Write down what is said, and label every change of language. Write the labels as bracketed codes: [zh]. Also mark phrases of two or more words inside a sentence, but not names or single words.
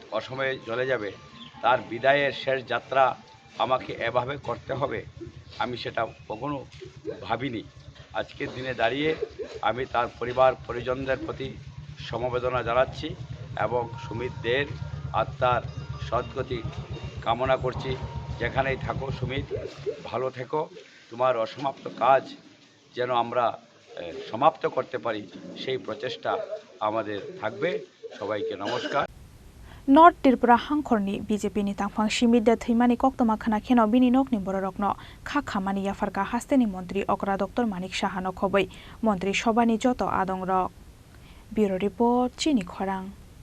[bn] অসময়ে চলে যাবে তার বিদায়ের শেষ যাত্রা আমাকে এভাবে করতে হবে আমি সেটা কখনো ভাবিনি আজকের দিনে দাঁড়িয়ে আমি তার পরিবার পরিজনদের প্রতি সমবেদনা জানাচ্ছি এবং সুমিত দের আত্মার সদ্গতি কামনা করছি যেখানেই থাকো সুমিত ভালো থেকো তোমার অসমাপ্ত কাজ যেন আমরা সমাপ্ত করতে পারি সেই প্রচেষ্টা আমাদের থাকবে সবাইকে নমস্কার [trp] North Tripura Hangkhorni BJP ni Tangphang Simit de thimani koktoma khana kheno bini nokni bororokno khamani yafarka hasteni mantri okra Dr. Manik Sahano khobai mantri sobani joto adongrok [en] Bureau Report [trp] Chini Khorang